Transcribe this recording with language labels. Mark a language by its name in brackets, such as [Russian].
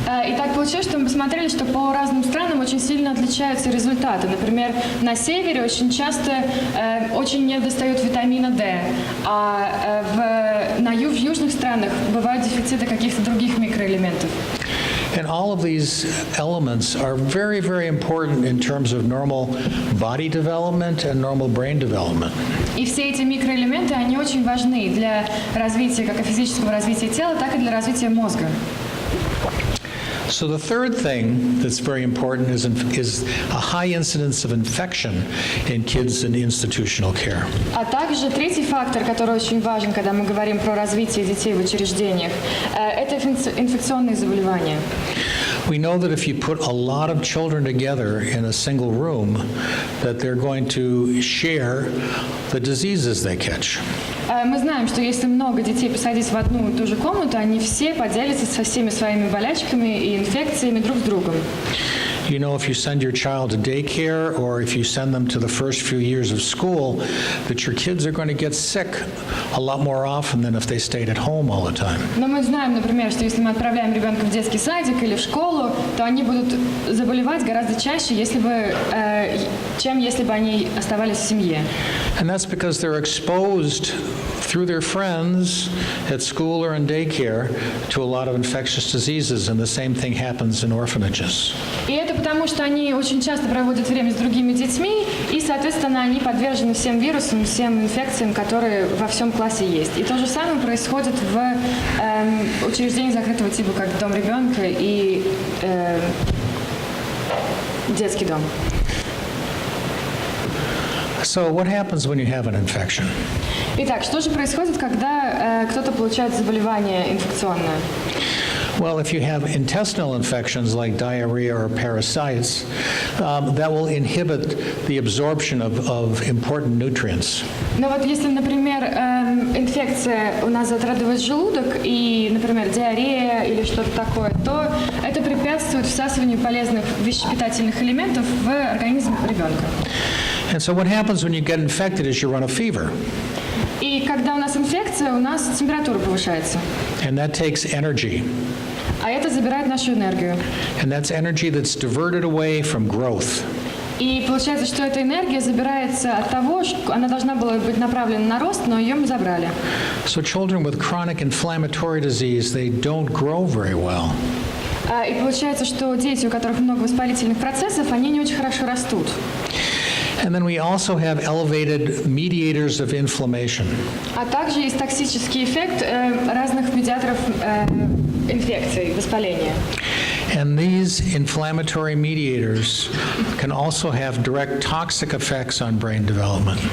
[Russian] И так получилось, что мы посмотрели, что по разным странам очень сильно отличаются результаты. Например, на севере очень часто очень недостает витамина D, а в южных странах бывают дефициты каких-то других микроэлементов. [English] And all of these elements are very, very important in terms of normal body development and normal brain development. [Russian] И все эти микроэлементы, они очень важны для развития, как и физического развития тела, так и для развития мозга. [English] So the third thing that's very important is a high incidence of infection in kids in institutional care. [Russian] А также третий фактор, который очень важен, когда мы говорим про развитие детей в учреждениях, это инфекционные заболевания. [English] We know that if you put a lot of children together in a single room, that they're going to share the diseases they catch. [Russian] Мы знаем, что если много детей посадить в одну и ту же комнату, они все поделятся со всеми своими болячками и инфекциями друг с другом. [English] You know, if you send your child to daycare or if you send them to the first few years of school, that your kids are going to get sick a lot more often than if they stayed at home all the time. [Russian] Но мы знаем, например, что если мы отправляем ребенка в детский садик или в школу, то они будут заболевать гораздо чаще, чем если бы они оставались в семье. [English] And that's because they're exposed through their friends at school or in daycare to a lot of infectious diseases, and the same thing happens in orphanages. [Russian] И это потому, что они очень часто проводят время с другими детьми, и, соответственно, они подвержены всем вирусам, всем инфекциям, которые во всем классе есть. И то же самое происходит в учреждениях закрытого типа, как дом ребенка и детский дом. [English] So what happens when you have an infection? [Russian] Итак, что же происходит, когда кто-то получает заболевание инфекционное? [English] Well, if you have intestinal infections like diarrhea or parasites, that will inhibit the absorption of important nutrients. [Russian] Но вот если, например, инфекция у нас затрагивает желудок и, например, диарея или что-то такое, то это препятствует всасыванию полезных питательных элементов в организм ребенка. [English] And so what happens when you get infected is you run a fever. [Russian] И когда у нас инфекция, у нас температура повышается. [English] And that takes energy. [Russian] А это забирает нашу энергию. [English] And that's energy that's diverted away from growth. [Russian] И получается, что эта энергия забирается от того, что она должна была быть направлена на рост, но ее мы забрали. [English] So children with chronic inflammatory disease, they don't grow very well. [Russian] И получается, что дети, у которых много воспалительных процессов, они не очень хорошо растут. [English] And then we also have elevated mediators of inflammation. [Russian] А также есть токсический эффект разных медиаторов инфекций, воспаления. [English] And these inflammatory mediators can also have direct toxic effects on brain development.